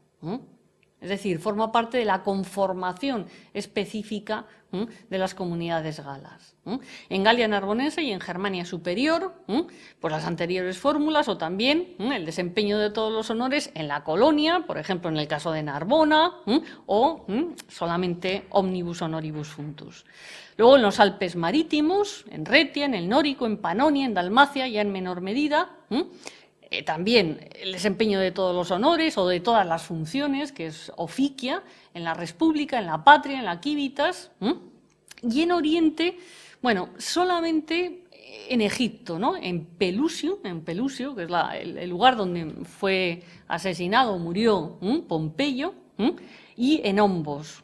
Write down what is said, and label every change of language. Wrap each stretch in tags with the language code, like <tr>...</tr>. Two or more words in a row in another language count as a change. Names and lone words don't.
<es>Es decir, forma parte de la conformación específica de las comunidades galas. En Galia Narbonense y en Germania Superior, pues las anteriores fórmulas, o también el desempeño de todos los honores en la colonia, por ejemplo, en el caso de Narbona, o solamente</es> <la>omnibus honoribus functus.</la> <es>Luego en los Alpes marítimos, en Retia, en el Nórico, en Panonia, en Dalmacia, ya en menor medida, también el desempeño de todos los honores o de todas las funciones, que es oficia, en la</es> <la>res publica,</la> <es>en la patria, en la civitas, y en Oriente, bueno, solamente en Egipto, ¿no?, en Pelusio, que es el lugar donde fue asesinado, murió Pompeyo, y en Ombos.</es>